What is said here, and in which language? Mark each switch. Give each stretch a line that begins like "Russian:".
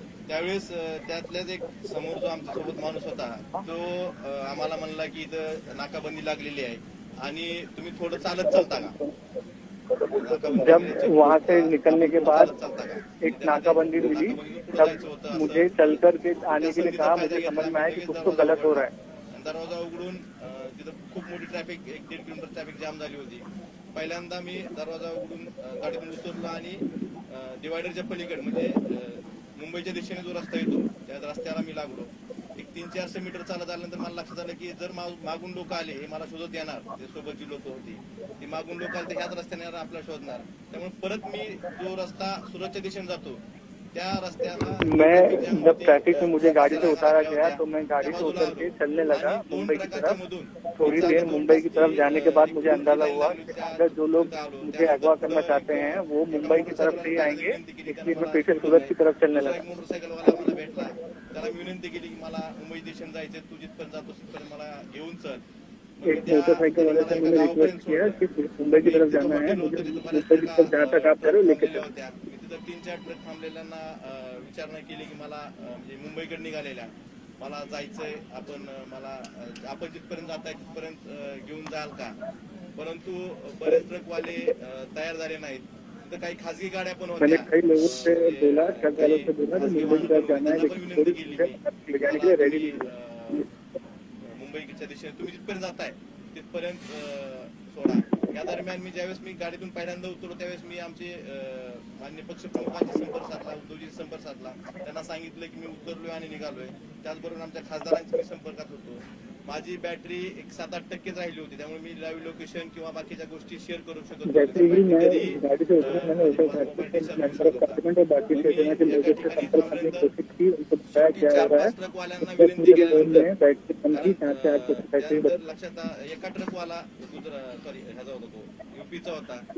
Marathi: त्यावेळेस त्यातल्याच एक समोर जो आमच्या सोबत माणूस होता तो आम्हाला म्हणला की इथं नाकाबंदी लागलेली आहे आणि तुम्ही थोडं चालत चालता का?
Hindi: जब वहाँ से निकलने के बाद एक नाकाबंदी मिली, तब मुझे चल करके आने के लिए कहा। मुझे समझ में आया कि कुछ तो गलत हो रहा है।
Marathi: दरवाजा उघडून तिथं खूप मोठी ट्रॅफिक 1-1.5 किलोमीटर ट्रॅफिक जाम झाली होती। पहिल्यांदा मी दरवाजा उघडून गाडीतून उतरलो आणि डिवायडरच्या पलीकडे म्हणजे मुंबईच्या दिशेने जो रस्ता येतो त्या रस्त्याला मी लागलो। एक 300-400 मीटर चालत आल्यानंतर मला लक्षात आलं की जर मागून लोक आले हे मला शोधत येणार, ते सोबतची लोक होती ती मागून लोक आले तर ह्याच रस्त्याने आपल्याला शोधणार। त्यामुळे परत मी जो रस्ता सुरतच्या दिशेने जातो त्या रस्त्याला
Hindi: मैं जब ट्रैफिक में मुझे गाड़ी से उतारा गया तो मैं गाड़ी से उतर के चलने लगा मुंबई की तरफ। थोड़ी देर मुंबई की तरफ जाने के बाद मुझे अंदाजा हुआ कि अगर जो लोग मुझे अगवा करना चाहते हैं वो मुंबई की तरफ से ही आएंगे, इसलिए मैं पीछे सूरत की तरफ चलने लगा।
Marathi: मोटरसायकलवाला मला भेटला, त्याला मी विनंती केली की मला मुंबई दिशेने जायचं, तू जिथपर्यंत जातो तिथपर्यंत मला घेऊन चल।
Hindi: एक मोटरसाइकिल वाले से मैंने रिक्वेस्ट किया कि मुंबई की तरफ जाना है, मुझे मुंबई की तरफ जहाँ तक आप करो लेके चलो।
Marathi: मी तिथं 3-4 ट्रक थांबलेल्यांना विचारणा केली की मला म्हणजे मुंबईकडे निघालेल्या मला जायचंय, आपण जिथपर्यंत जाताय तिथपर्यंत घेऊन जाल का? परंतु बरेच ट्रकवाले तयार झाले नाहीत। तिथं काही खासगी गाड्या पण होत्या।
Hindi: मैंने कई लोगों से बोला, ट्रक वालों से बोला कि मुंबई की तरफ जाना है, लेकिन
Marathi: विनंती केली
Hindi: ले जाने के लिए रेडी नहीं है।
Marathi: मुंबईच्या दिशेने तुम्ही जिथपर्यंत जाताय तिथपर्यंत सोडा। या दरम्यान मी ज्यावेळेस मी गाडीतून पहिल्यांदा उतरलो त्यावेळेस मी आमचे मान्य पक्षप्रमुखांशी संपर्क साधला, उद्धवजींशी संपर्क साधला, त्यांना सांगितलं की मी उतरलोय आणि निघालोय। त्याचबरोबर आमच्या खासदारांशी मी संपर्कात होतो। माझी बॅटरी एक 7-8% राहिली होती, त्यामुळे मी लाईव्ह लोकेशन किंवा बाकीच्या गोष्टी शेअर करू शकत
Hindi: जैसे ही मैं गाड़ी से उतरा मैंने डिपार्टमेंट और बाकी स्टेशनों के लोगों से संपर्क करने की कोशिश की, उनको बताया क्या हो रहा है।
Marathi: ट्रकवाल्यांना विनंती केल्यानंतर
Hindi: बैटरी कम थी, 4 से 8 बैटरी
Marathi: त्यानंतर लक्षात एका ट्रकवाला सॉरी ह्याचा होता तो यूपीचा होता।